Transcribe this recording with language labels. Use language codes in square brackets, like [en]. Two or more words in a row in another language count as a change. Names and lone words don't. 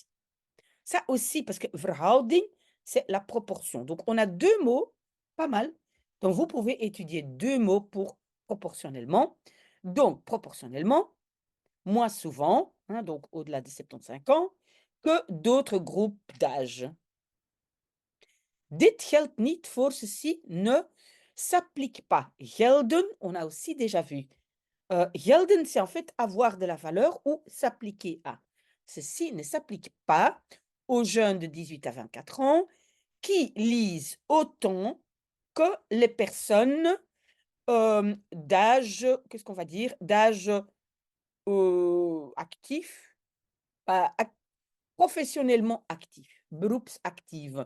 [fr] Ça aussi, parce que verhouding, c'est la proportion. Donc on a 2 mots, pas mal. Donc vous pouvez étudier 2 mots pour proportionnellement. Donc proportionnellement, moins souvent, hein, donc au-delà de 75 ans, que d'autres groupes d'âge. [nl] Dit geldt niet voor [fr] ceci, ne s'applique pas. Gelden, on a aussi déjà vu. Gelden, c'est en fait avoir de la valeur ou s'appliquer à. Ceci ne s'applique pas aux jeunes de 18 à 24 ans qui lisent autant que les personnes d'âge, qu'est-ce qu'on va dire, d'âge actif, professionnellement actif, beroepsactive.